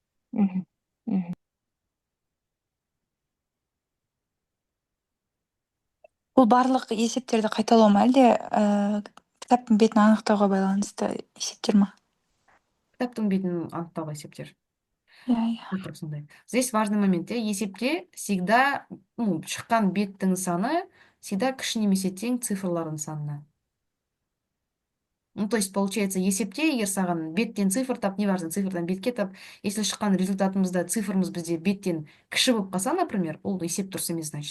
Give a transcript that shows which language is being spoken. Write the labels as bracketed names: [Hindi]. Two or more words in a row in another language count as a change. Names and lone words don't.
[Kazakh] Бұл барлық есептерді қайталау ма, әлде кітаптың бетін анықтауға байланысты есептер ма? Кітаптың бетін анықтауға есептер. Иә. Сондай. [Russian] Здесь важный момент, [Kazakh] есепте всегда шыққан беттің саны всегда кіші немесе тең цифрлардың санына. [Russian] То есть, получается, [Kazakh] есепте, егер саған беттен цифр тап, неважно, цифрдан бетке тап, если шыққан результатымызда цифрымыз бізде беттен кіші болып қалса, например, ол есеп дұрыс емес, значит.